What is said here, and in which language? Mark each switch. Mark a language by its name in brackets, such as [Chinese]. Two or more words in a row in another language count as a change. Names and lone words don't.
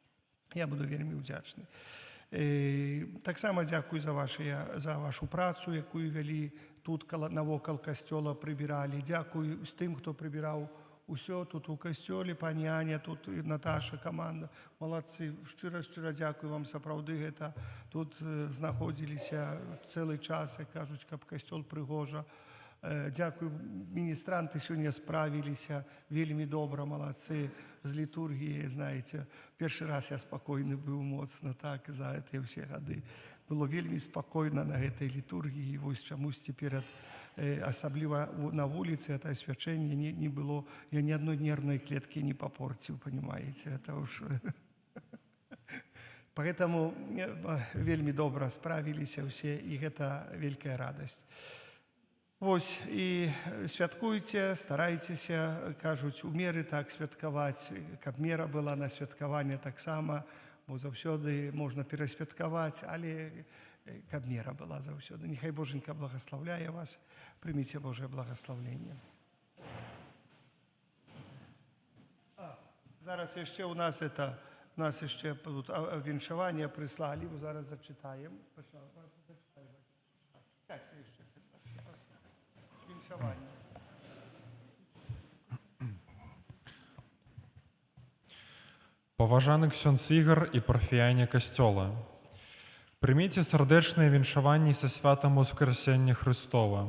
[Belarusian] Таксама дзякую за вашу працу, якую вялі тут навокал касцёла, прыбіралі. Дзякую з тым, хто прыбіраў усё тут у касцёле, пані Аня, тут Наташа, каманда. Маладцы, шчыра дзякую вам, сапраўды гэта тут знаходзіліся цэлы час, як кажуць, каб касцёл прыгожа [Ukrainian] Дякую, міністранти сьогодні справилися, вельми добре, молодці, з літургією, знаєте. Перший раз я спокійний був моцно, так, за ці всі роки. Було вельми спокійно на цій літургії, ось чомусь тепер, особливо на вулиці, це свячення не було, я ні одної нервної клітки не попортив, розумієте, це уж... Поэтому вельми добре справилися всі, і це велика радість. Ось, і святкуйте, старайтеся, кажуть, у міри так святкувати, каб мера була на святкування так само, бо завсёды можна пересвяткувати, але каб мера була завсёды. Нехай Боженька благословляє вас, прийміть Боже благословення. Зараз ще у нас ще тут віншування прислали, зараз зачитаємо. Сядьте ще, віншування. [Belarusian] Паважаны ксёндз Ігор і парфіяне касцёла, прыміце сардэчнае віншаванне са святам Воскресення Христова.